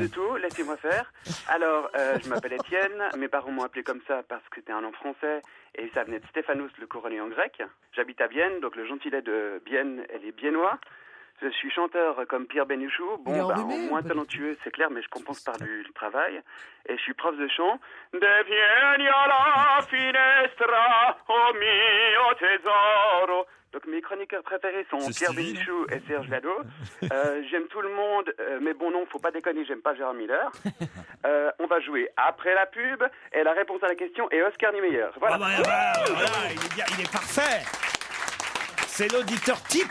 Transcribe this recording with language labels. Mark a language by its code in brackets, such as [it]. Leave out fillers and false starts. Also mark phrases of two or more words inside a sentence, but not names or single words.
[fr] de tout, laissez-moi faire. Alors, je m'appelle Étienne, mes parents m'ont appelé comme ça parce que c'était un nom français et ça venait de Stéphanos, le couronné en grec. J'habite à Bienne, donc le gentilé de Bienne, elle est biennois. Je suis chanteur comme Pierre Bénichou, moins talentueux, c'est clair, mais je compense par du travail. Et je suis prof de chant. [it] De Vieni alla finestra, oh mio tesoro. [fr] Donc mes chroniqueurs préférés sont Pierre Bénichou et Serge Lado. J'aime tout le monde, mais bon non, faut pas déconner, j'aime pas Gérard Miller. On va jouer après la pub, et la réponse à la question est Oscar Niemeyer. Voilà. Voilà, il est parfait. C'est l'auditeur type.